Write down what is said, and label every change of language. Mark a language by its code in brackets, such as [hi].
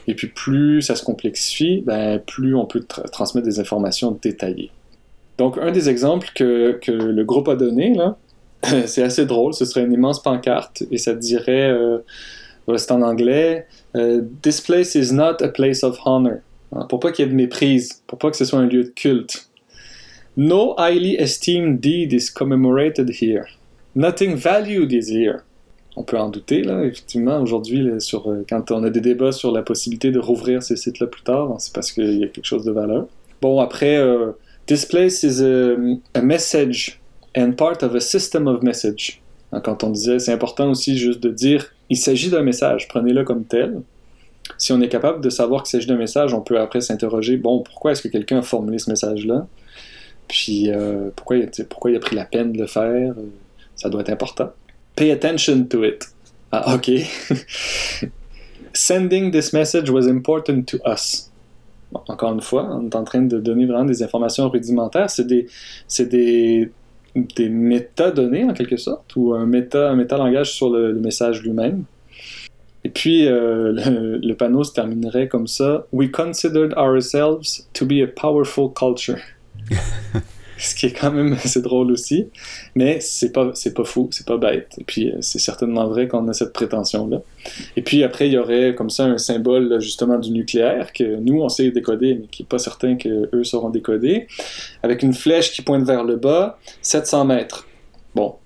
[fr] Et puis plus ça se complexifie, ben, plus on peut transmettre des informations détaillées. Donc un des exemples que le groupe a donné, là, c'est assez drôle, ce serait une immense pancarte et ça dirait, voilà, c'est en anglais, « [en] This place is not a place of honor [fr] », hein, pour pas qu'il y ait de méprise, pour pas que ce soit un lieu de culte. [en] No highly esteemed deed is commemorated here. Nothing valued is here. [fr] On peut en douter, là, effectivement, aujourd'hui, là, quand on a des débats sur la possibilité de rouvrir ces sites-là plus tard, c'est parce qu'il y a quelque chose de valeur. Bon, après, [en] this place is a message and part of a system of message. [fr] Hein, quand on disait, c'est important aussi juste de dire, il s'agit d'un message, prenez-le comme tel. Si on est capable de savoir qu'il s'agit d'un message, on peut après s'interroger, bon, pourquoi est-ce que quelqu'un a formulé ce message-là? Puis pourquoi il a pris la peine de le faire, ça doit être important. [en] Pay attention to it. Ah, OK. Sending this message was important to us. [fr] Bon, encore une fois, on est en train de donner vraiment des informations rudimentaires. C'est des métadonnées, en quelque sorte, ou un métalangage sur le message lui-même. Et puis, le panneau se terminerait comme ça. [en] We considered ourselves to be a powerful culture. [fr] Ce qui est quand même assez drôle aussi, mais c'est pas fou, c'est pas bête, et puis c'est certainement vrai qu'on a cette prétention-là. Et puis après, il y aurait comme ça un symbole justement du nucléaire que nous on sait décoder, mais qui est pas certain qu'eux sauront décoder, avec une flèche qui pointe vers le bas, 700 mètres. Bon,